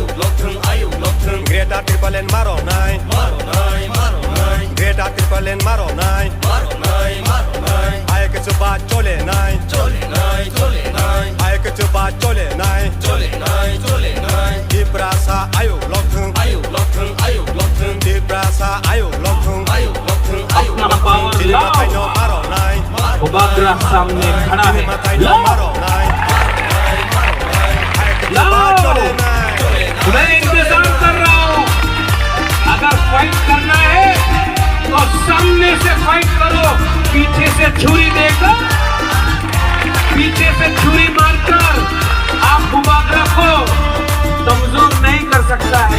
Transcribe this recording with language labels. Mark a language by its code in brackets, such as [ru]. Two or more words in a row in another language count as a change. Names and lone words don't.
[brx] लथों आयौ लथों ग्रेटा ट्रिपलेन मारनाय मारनाय मारनाय ग्रेटा ट्रिपलेन मारनाय मारनाय मारनाय आयके चुबा चलेनाय चलेनाय चलेनाय आयके चुबा चलेनाय चलेनाय चलेनाय दिप्रासा आयौ लथों आयौ लथों आयौ लथों दिप्रासा आयौ लथों आयौ लथों आयौ लथों दिलमाथायनो मारनाय [hi] बुबागरा सामने खड़ा है। मैं इंतजार कर रहा हूँ। अगर फाइट करना है तो सामने से फाइट करो, पीछे से छुरी देकर, पीछे से छुरी मारकर आप बुबागरा को कमजोर नहीं कर सकता है।